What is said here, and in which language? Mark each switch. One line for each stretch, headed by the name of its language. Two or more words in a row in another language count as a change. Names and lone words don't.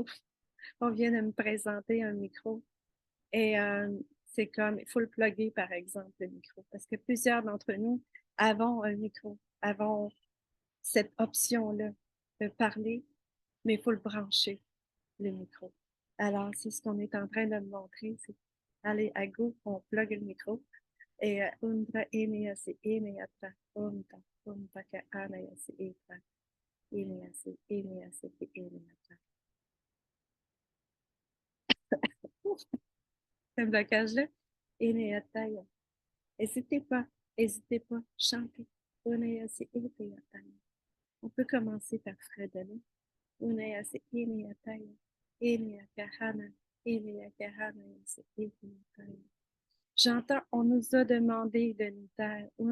French: On vient de me présenter un micro. Et c'est comme, il faut le plugger, par exemple, le micro, parce que plusieurs d'entre nous avons un micro, avons cette option-là de parler, mais il faut le brancher, le micro. Alors, c'est ce qu'on est en train de me montrer, c'est allez, à go, on plug le micro. Et undra enea se enea tra, unta ka anaya se etra, enea se ke enea tra. Ce blocage-là, enea taya. N'hésitez pas, chantez. On peut commencer par fredonner. J'entends, on nous a demandé de nous taire.